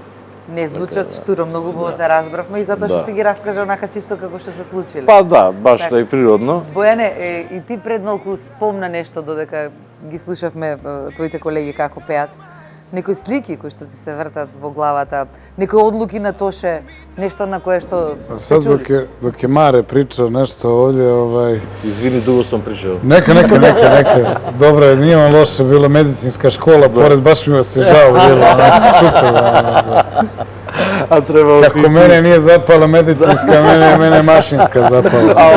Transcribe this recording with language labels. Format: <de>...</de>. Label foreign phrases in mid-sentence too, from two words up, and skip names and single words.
<mk>Не звучат штуро, многу убаво те разбравме и затоа што си ги раскажа онака чисто како што се случиле. Па да, баш да и природно. Бојане, и ти пред малку спомна нешто додека ги слушавме твоите колеги како пеат. Некои слики кои што ти се вртат во главата, некои одлуки на Тоше, нешто на кое што се чудиш.</mk> <sr>Sad dok je Mare pričao nešto ovdje,</sr> <mk>Извини, дуго сум пришел.</mk> <sr>Neka. Dobro je, nije vam loše, bila medicinska škola, pored, baš mi vas je žao, bilo, super. A trebalo si... Kako mene nije zapala medicinska, mene mašinska zapala.</sr>